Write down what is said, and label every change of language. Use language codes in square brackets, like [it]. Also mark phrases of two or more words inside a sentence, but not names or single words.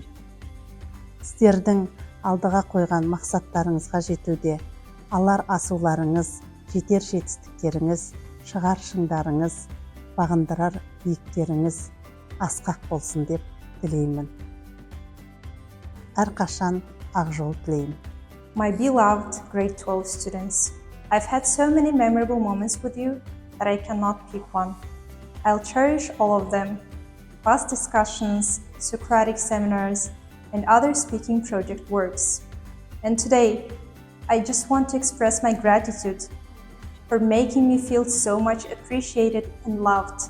[kk] Сіздердің алдыға қойған мақсаттарыңызға жетуде алар асуларыңыз, жетер жетістіктеріңіз, шығар шыңдарыңыз, бағындырар биіктеріңіз асқақ болсын деп тілеймін. Әрқашан ақ жол тілеймін. [en] My beloved grade 12 students, I've had so many memorable moments with you that I cannot pick one. I'll cherish all of them. Past discussions, Socratic seminars, and other speaking project works. And today, I just want to express my gratitude for making me feel so much appreciated and loved.